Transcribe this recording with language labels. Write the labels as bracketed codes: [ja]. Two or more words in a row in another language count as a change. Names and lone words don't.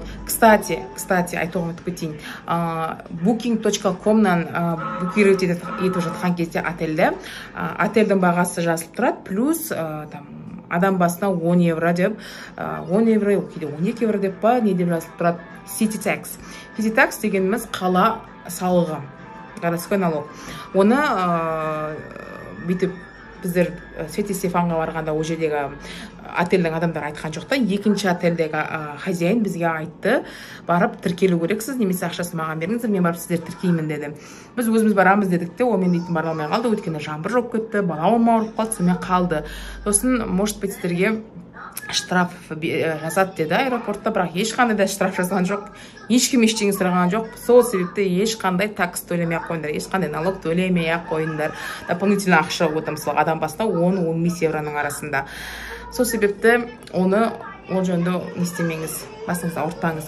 [kk] Кстати, айтуға ұмытып кетейін. Booking.com-нан букировать етіп жатқан кезде отельдің бағасы жазылып тұрады, плюс адам басына 10 евро деп, 10 евро, кейде 12 евро деп па, не деп жазылып тұрады? [en] City tax. City tax [kk] дегеніміз қала салығы, [ru] городской налог. [kk] Оны бүйтіп біздер Святий-Стефанға барғанда ол жердегі отельдің адамдар айтқан жоқ та, екінші отельдегі хозяин бізге айтты, барып тіркелу керексіз, немесе ақшасын маған беріңіздер, мен барып сіздер тіркеймін деді. Біз өзіміз барамыз дедік те, ол мен дейтін бара алмай қалды, өйткені жаңбыр жауып кетті, балам ауырып қалды, сонымен қалды. Сосын, [ru] может быть, [kk] сіздерге штраф жазады деді аэропортта, бірақ ешқандай да штраф жазған жоқ, ешкім ештеңе сұраған жоқ. Сол себепті ешқандай такс төлемей қойыңдар, ешқандай налог төлемей қойыңдар. Дополнительно ақша отыр, мысалы адам басына 10-15 евроның арасында. Сол себепті оны ол жөнді не істемеңіз, басыңызды ауыртпаңыз.